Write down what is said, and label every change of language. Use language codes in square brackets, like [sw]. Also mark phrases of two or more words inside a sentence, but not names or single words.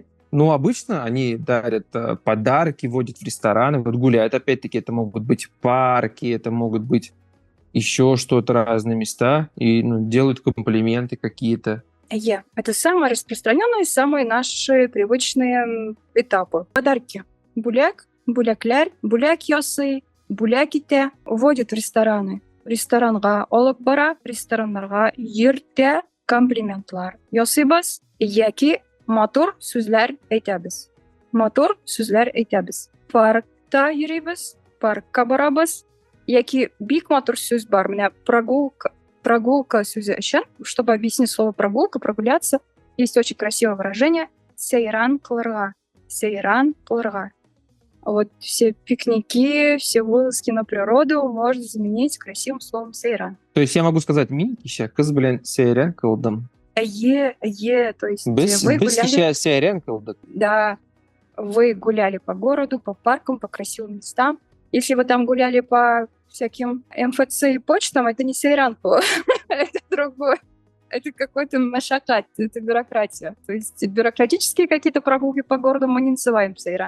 [ru] Ну, обычно они дарят подарки, водят в рестораны, вот гуляют. Опять-таки, это могут быть парки, это могут быть еще что-то, разные места. И делают комплименты какие-то. Это самые распространенные, самые наши привычные этапы. Подарки. [tt] Бүләкләр, бүләк ясый, бүләк итә, [ru] водит в рестораны. [tt] Ресторанга алып бара, рестораннарга йөртә, комплиментлар ясыйбыз, яки матур сүзләр әйтәбез. Матур сүзләр әйтәбез. Паркта йөрибез, паркка барабыз, яки бик матур сүз бар. Менә прогулка сүзе өчен, [ru] чтобы объяснить слово прогулка, прогуляться, есть очень красивое выражение [tt] сейран кылырга. Сейран кылырга. [ru] Вот все пикники, все вылазки на природу можно заменить красивым словом сейран. То есть я могу сказать, [tt] мин кеше кыз белән сейран кылдым. [ru] То есть [tt] Без [ru] вы гуляли... [tt] кеше сейран кылдык. [ru] Да, вы гуляли по городу, по паркам, по красивым местам. Если вы там гуляли по всяким МФЦ и почтам, это не сейран было, это другое. Это какой-то машакат, это бюрократия. То есть бюрократические какие-то прогулки по городу мы не называем сейран.